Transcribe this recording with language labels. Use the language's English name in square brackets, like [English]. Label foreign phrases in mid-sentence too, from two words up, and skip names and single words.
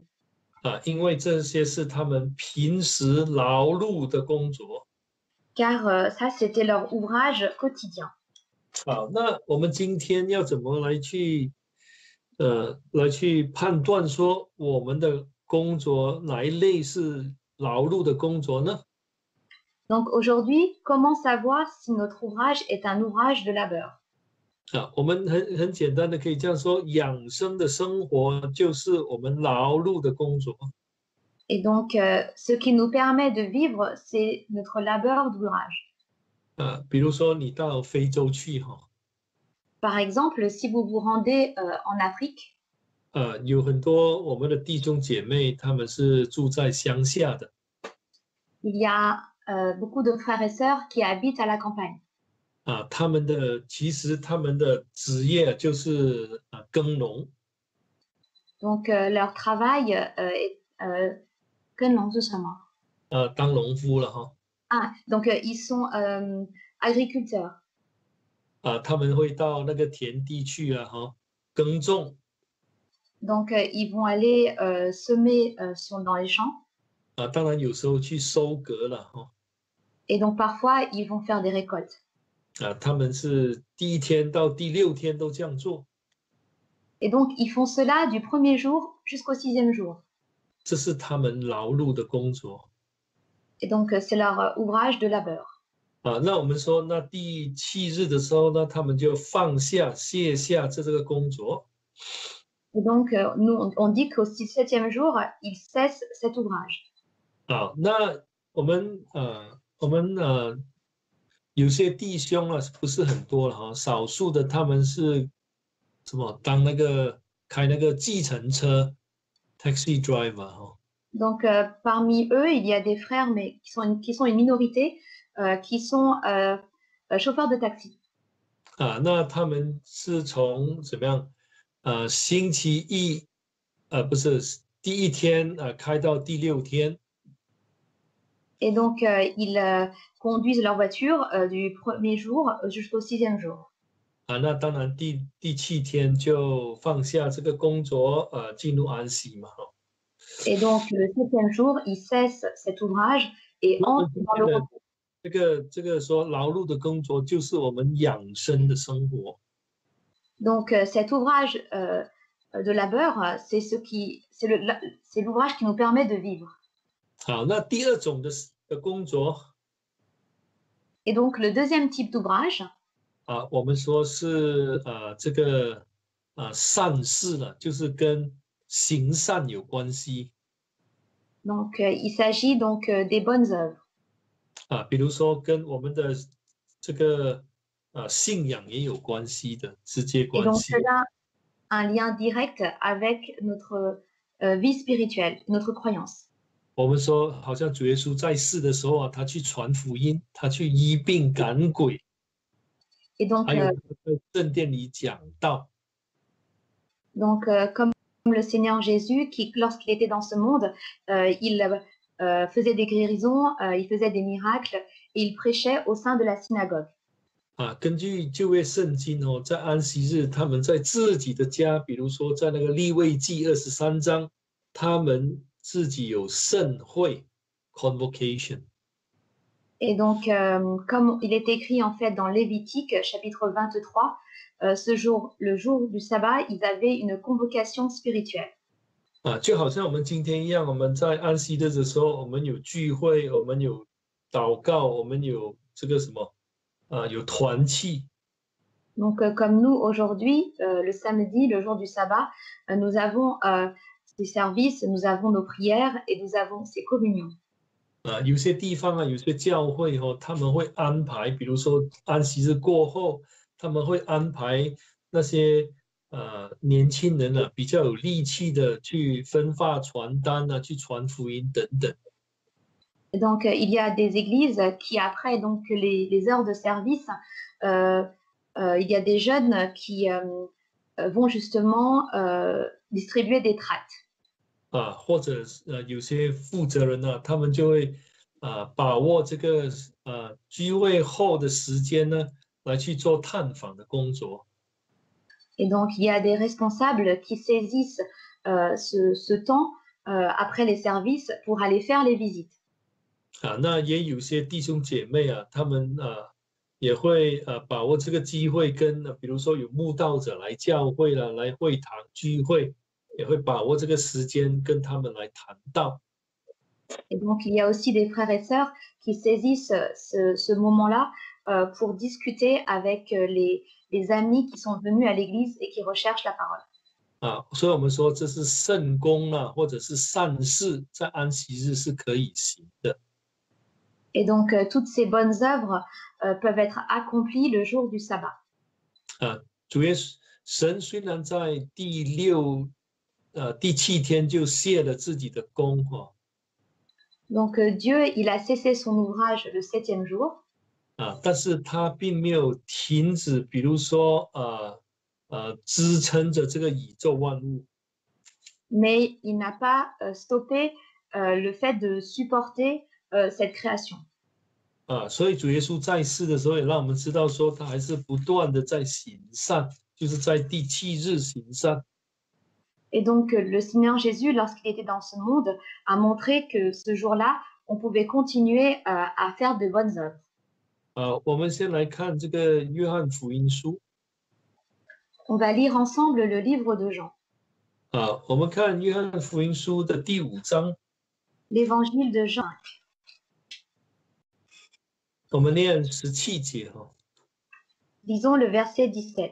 [Chinese] 因为这些是他们平时劳碌的工作。 [French] Car ça, c'était leur ouvrage quotidien. [Chinese] 好，那我们今天要怎么来去判断说我们的工作哪一类是劳碌的工作呢？ [French] Donc aujourd'hui, comment savoir si notre ouvrage est un ouvrage de labeur? [Chinese] 我们很简单的可以这样说，养生的生活就是我们劳碌的工作。 [French] Et donc, ce qui nous permet de vivre, c'est notre labeur d'ouvrage. [Chinese] 比如说你到非洲去哈， [French] Par exemple, si vous vous rendez en Afrique, [Chinese] 有很多我们的弟兄姐妹，他们是住在乡下的。 [French] il y a beaucoup de frères et sœurs qui habitent à la campagne. [Chinese] 其实他们的职业就是耕农。 [French] Donc, leur travail est [Chinese] 耕农是什么？当农夫了哈。 [French] Ah, donc ils sont agriculteurs. [Chinese] 他们会到那个田地去耕种。 [French] Donc, ils vont aller semer dans les champs. [Chinese] 当然有时候去收割了哈。 [French] Et donc, parfois, ils vont faire des récoltes. [Chinese] 他们是第1天到第6天都这样做。 [French] Et donc, ils font cela du premier jour jusqu'au 6e jour. [Chinese] 这是他们劳碌的工作。 [French] Et donc, c'est leur ouvrage de labeur. [Chinese] 那我们说，那第7日的时候呢，他们就放下、卸下这个工作。 [French] Et donc, nous, on dit qu'au 7e jour, ils cessent cet ouvrage. [Chinese] 那我们有些弟兄不是很多了哈，少数的他们是什么当开那个计程车 [English] taxi driver [Chinese] 哈。 [French] Donc, parmi eux, il y a des frères, mais qui sont une minorité, qui sont chauffeurs de taxi. [Chinese] 那他们是从怎么样？星期一，不是第1天开到第6天。 [French] Et donc, ils conduisent leur voiture du premier jour jusqu'au 6e jour. [Chinese] 那当然第7天就放下这个工作，进入安息嘛。 [French] Et donc, le 7e jour, ils cessent cet ouvrage et entrent dans le repos. [Chinese] 这个说劳碌的工作就是我们养生的生活。 [French] Donc, cet ouvrage de labeur, c'est l'ouvrage qui nous permet de vivre. [Chinese] 好，那第2种的工作， [French] Et donc, le deuxième type d'ouvrage, [Chinese] 我们说是这个善事了，就是跟行善有关系。 [French] donc il s'agit donc des bonnes œuvres. [Chinese] 比如说跟我们的这个信仰也有关系的，直接 [French] Et [Chinese] 关 [French] donc, [Chinese] 系。 [French] cela a un lien direct avec notre vie spirituelle, notre croyance. [Chinese] 我们说，好像主耶稣在世的时候他去传福音，他去医病赶鬼， [French] Et donc, [Chinese] 还有在圣殿里讲道。 [French] donc comme le Seigneur Jésus, qui, lorsqu'il était dans ce monde, il faisait des guérisons, il faisait des miracles et il prêchait au sein de la synagogue. [Chinese] 根据旧约圣经在安息日，他们在自己的家，比如说在那个利未记23章，他们自己有盛会 convocation。 [French] Et donc, comme il est écrit en fait dans Lévitique, chapitre 23, le jour du sabbat, ils avaient une convocation spirituelle. [Chinese] 就好像我们今天一样，我们在安息日的时候，我们有聚会，我们有祷告，我们有这个什么有团契。 [French] Donc, comme nous, aujourd'hui, le samedi, le jour du sabbat, nous avons ces services, nous avons nos prières et nous avons ces communions. [Chinese] 有些地方有些教会他们会安排，比如说安息日过后，他们会安排那些年轻人比较有力气的去分发传单去传福音等等。 [French] Et donc, il y a des églises qui, après donc, les heures de service, il y a des jeunes qui vont justement distribuer des tracts. [Chinese] 或者有些负责人他们就会把握这个聚会后的时间呢，来去做探访的工作。 [French] Et donc, il y a des responsables qui saisissent ce temps après les services pour aller faire les visites. [Chinese] 那也有些弟兄姐妹他们也会把握这个机会跟比如说有慕道者来教会了，来会堂聚会，也会把握这个时间跟他们来谈道。 [French] Et donc, il y a aussi des frères et sœurs qui saisissent ce moment-là pour discuter avec les amis qui sont venus à l'église et qui recherchent la parole. [Chinese] 所以我们说这是圣工或者是善事，在安息日是可以行的。 [French] Et donc, toutes ces bonnes œuvres peuvent être accomplies le jour du sabbat. [Chinese] 主耶稣神虽然在第7天就卸了自己的功 [French] Donc, Dieu, il a cessé son ouvrage le 7e jour. [Chinese] 但是他并没有停止，比如说支撑着这个宇宙万物。 [French] Mais il n'a pas stoppé le fait de supporter cette création. [Chinese] 所以主耶稣在世的时候，也让我们知道说，他还是不断的在行善，就是在第7日行善。 [French] Et donc, le Seigneur Jésus, lorsqu'il était dans ce monde, a montré que ce jour-là, on pouvait continuer à faire de bonnes œuvres. [Chinese] 我们先来看这个约翰福音书。 [French] On va lire ensemble le livre de Jean. [Chinese] 我们看约翰福音书的第5章。 [French] L'évangile de Jean. [Chinese] 我们念17节 [French] Lisons le verset 17.